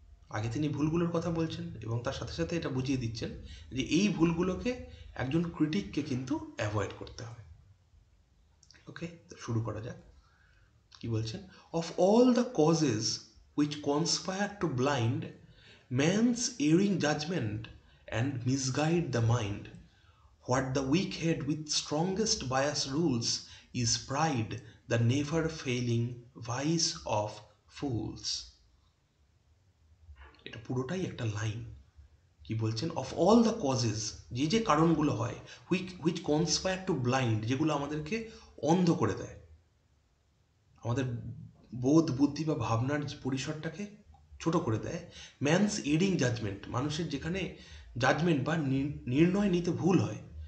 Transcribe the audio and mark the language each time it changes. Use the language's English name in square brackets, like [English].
[Bangla] আগে তিনি ভুলগুলোর কথা বলছেন এবং তার সাথে সাথে এটা বুঝিয়ে দিচ্ছেন যে এই ভুলগুলোকে একজন ক্রিটিককে কিন্তু অ্যাভয়েড করতে হবে। ওকে, শুরু করা যাক। কি বলছেন? Of all the causes which কনস্পায়ার two blind man's এরিং judgement and misguide the mind, [English] what the weak head with strongest bias rules is pride, the never failing vice of fools. [Bangla] এটা পুরোটাই একটা লাইন। কি বলছেন? অফ অল দ্য কজেস, যে যে কারণগুলো হয়, which কনস্পায়ার two blind, যেগুলো আমাদেরকে অন্ধ করে দেয়, আমাদের বোধ, বুদ্ধি বা ভাবনার পরিসরটাকে ছোট করে দেয়। ম্যানস এডিং জাজমেন্ট, মানুষের যেখানে জাজমেন্ট বা নির্ণয় নিতে ভুল হয়।